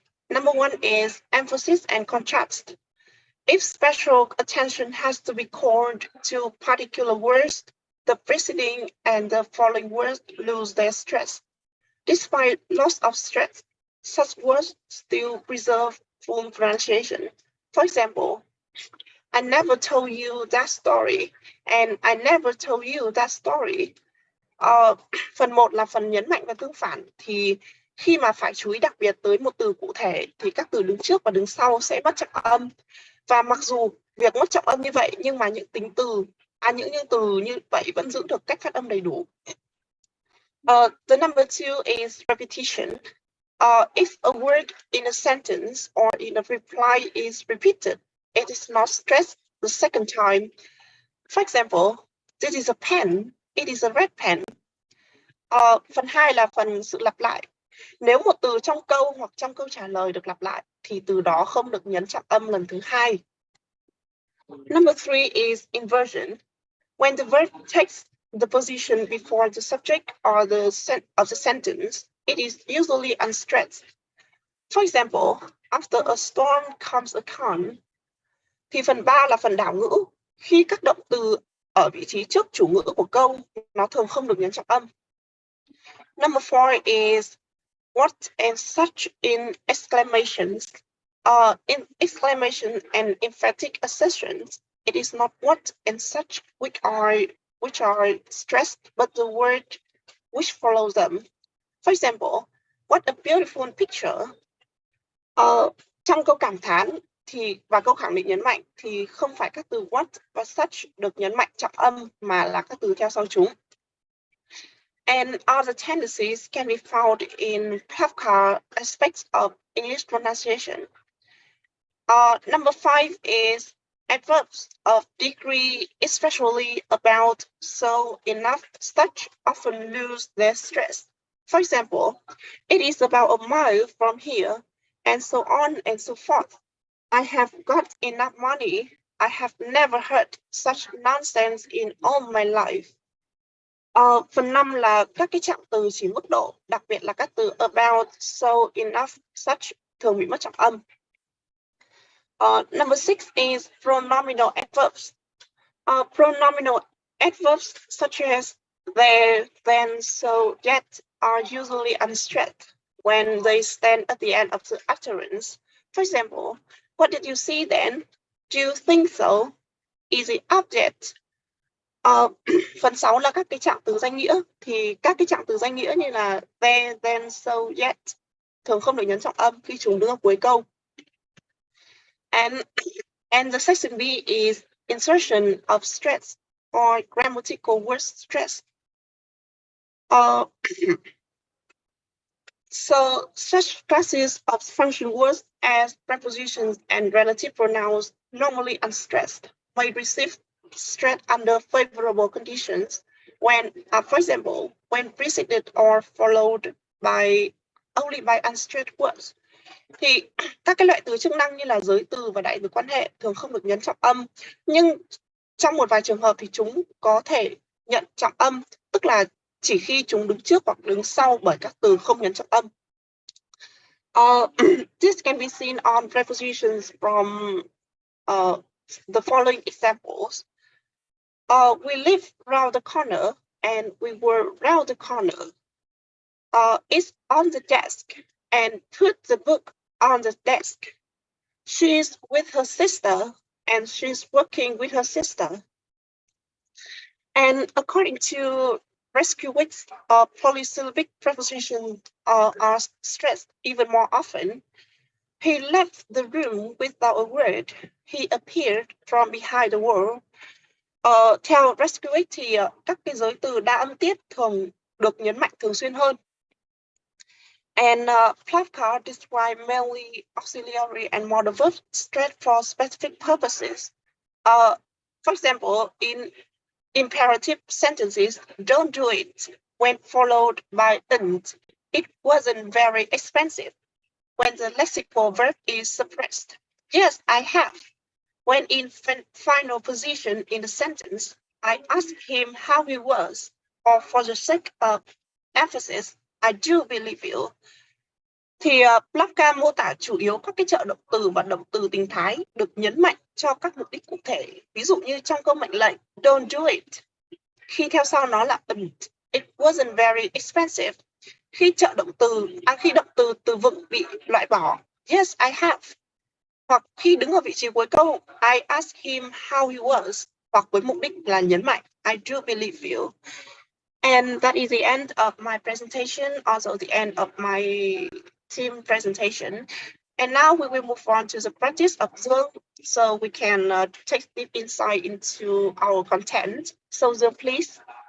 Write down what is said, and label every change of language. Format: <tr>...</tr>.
<en>Number one is emphasis and contrast. If special attention has to be called to particular words, the preceding and the following words lose their stress. Despite loss of stress, such words still preserve full pronunciation. For example, I never told you that story, and I never told you that story.</en> <vi>Phần 1 là phần nhấn mạnh và tương phản, thì khi mà phải chú ý đặc biệt tới một từ cụ thể thì các từ đứng trước và đứng sau sẽ mất trọng âm. Và mặc dù việc mất trọng âm như vậy nhưng mà những những từ như vậy vẫn giữ được cách phát âm đầy đủ.</vi> <en>The number two is repetition. If a word in a sentence or in a reply is repeated, it is not stressed the second time. For example, this is a pen, it is a red pen.</en> <vi>Phần 2 là phần sự lặp lại. Nếu một từ trong câu hoặc trong câu trả lời được lặp lại thì từ đó không được nhấn trọng âm lần thứ hai.</vi> <en>Number three is inversion. When the verb takes the position before the subject or the sentence, it is usually unstressed. For example, after a storm comes a calm.</en> <vi>Thì phần 3 là phần đảo ngữ. Khi các động từ ở vị trí trước chủ ngữ của câu, nó thường không được nhấn trọng âm.</vi> <en>Number four is what and such in exclamations. In exclamation and emphatic assertions, it is not what and such which are stressed, but the word which follows them. For example, what a beautiful picture.</en> <vi>Trong câu cảm thán và câu khẳng định nhấn mạnh thì không phải các từ what và such được nhấn mạnh trọng âm mà là các từ theo sau chúng.</vi> <en>And other tendencies can be found in Plavkar aspects of English pronunciation. Number five is adverbs of degree, especially about, so, enough, such, often lose their stress. For example, it is about a mile from here, and so on and so forth. I have got enough money. I have never heard such nonsense in all my life.</en> <vi>Phần 5 là các cái trạng từ chỉ mức độ, đặc biệt là các từ about, so, enough, such thường bị mất trọng âm.</vi> <en>Number six is pronominal adverbs. Pronominal adverbs such as there, then, so, yet are usually unstressed when they stand at the end of the utterance. For example, what did you see then? Do you think so? Is it object?</en> <vi>Phần 6 là các cái trạng từ danh nghĩa. Thì các cái trạng từ danh nghĩa như là there, then, so, yet thường không được nhấn trọng âm khi chúng đứng ở cuối câu.</vi> <en>And the section B is insertion of stress or grammatical word stress. So such classes of function words as prepositions and relative pronouns, normally unstressed, may receive stress under favorable conditions when, for example, when preceded or followed by only by unstressed words.</en> <vi>Thì các cái loại từ chức năng như là giới từ và đại từ quan hệ thường không được nhấn trọng âm, nhưng trong một vài trường hợp thì chúng có thể nhận trọng âm, tức là chỉ khi chúng đứng trước hoặc đứng sau bởi các từ không nhấn trọng âm.</vi> <en>This can be seen on prepositions from the following examples. We live round the corner and we were round the corner. It's on the desk and put the book on the desk. She's with her sister and she's working with her sister. And according to Reskiewicz, polysyllabic prepositions are stressed even more often. He left the room without a word. He appeared from behind the wall.</en> <vi>Theo Reskiewicz thì các cái giới từ đa âm tiết thường được nhấn mạnh thường xuyên hơn.</vi> <en>And Plavkar described mainly auxiliary and modal verbs stressed for specific purposes. For example, in imperative sentences, don't do it, when followed by didn't. It wasn't very expensive. When the lexical verb is suppressed. Yes, I have. When in final position in the sentence, I asked him how he was. or for the sake of emphasis, I do believe you.</en> <vi>Thì Plavka mô tả chủ yếu các cái trợ động từ và động từ tình thái được nhấn mạnh cho các mục đích cụ thể. Ví dụ như trong câu mệnh lệnh</vi> <en>don't do it,</en> <vi>khi theo sau nó là</vi> <en>it wasn't very expensive.</en> <vi>Khi khi động từ từ vựng bị loại bỏ,</vi> <en>yes I have.</en> <vi>Hoặc khi đứng ở vị trí cuối câu,</vi> <en>I asked him how he was.</en> <vi>Hoặc với mục đích là nhấn mạnh</vi> <en>I do believe you. And that is the end of my presentation, also the end of my team presentation. And now we will move on to the practice of Zoom, so we can take deep insight into our content. So Zoom, please.</en>